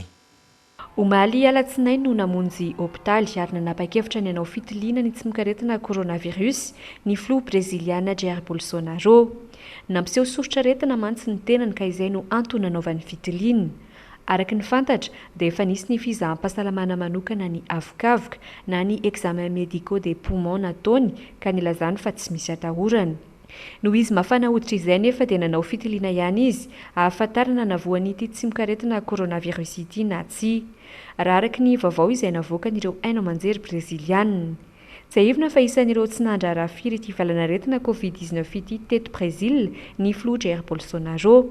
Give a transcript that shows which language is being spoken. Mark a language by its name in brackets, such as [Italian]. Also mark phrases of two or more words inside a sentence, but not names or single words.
[Malagasy] Omaly alatsinainy no namonjy hôpitaly ary nanapa-kevitra ny hanao fitiliana ny tsy mikaretina coronavirus ny filoha breziliana Jair Bolsonaro. Nampiseho soritra aretina mantsy ny tenany ka izay no antony nanaovany fitiliana. Araka ny fantatra dia efa nisy ny fizaham-pahasalamana manokana ny avokavoka na ny [French] examen médicaux des poumons [Malagasy] nataony ka nilazany fa tsy misy atahorana. Noho izy mafana hoditra izay nefa dia nanao fitiliana ihany izy ahafantarana navoan'ity tsy mikaretina coronavirus ity na tsy. Raha araka ny vaovao izay navoakan'ireo haino aman-jery breziliana. Tsy ahivina fa isan'ireo tsy nandrara firy ity valanaretina Covid-19 ity teto Brezila ny filoha Jair Bolsonaro.